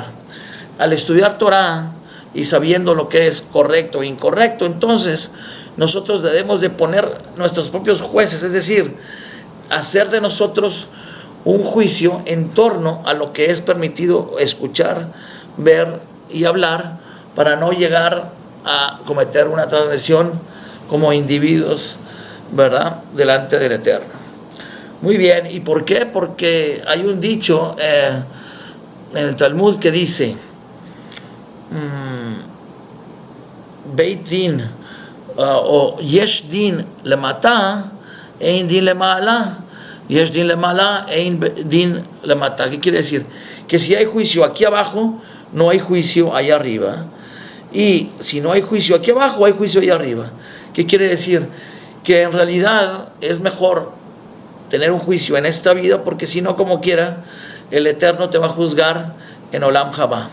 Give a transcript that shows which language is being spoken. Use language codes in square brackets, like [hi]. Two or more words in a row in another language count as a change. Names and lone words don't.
[es] Al estudiar Torah y sabiendo lo que es correcto e incorrecto, entonces nosotros debemos de poner nuestros propios jueces, es decir, hacer de nosotros un juicio en torno a lo que es permitido escuchar, ver y hablar, para no llegar a cometer una transgresión como individuos, ¿verdad?, delante del Eterno. Muy bien, ¿y por qué? Porque hay un dicho en el Talmud que dice: [he] בית דין או יש דין למטה, אין דין למעלה, יש דין למעלה, אין דין למטה. [es] ¿Qué quiere decir? Que si hay juicio aquí abajo, no hay juicio allá arriba. Y si no hay juicio aquí abajo, hay juicio allá arriba. ¿Qué quiere decir? Que en realidad es mejor tener un juicio en esta vida, porque si no, como quiera, el Eterno te va a juzgar en [he] Olam Haba.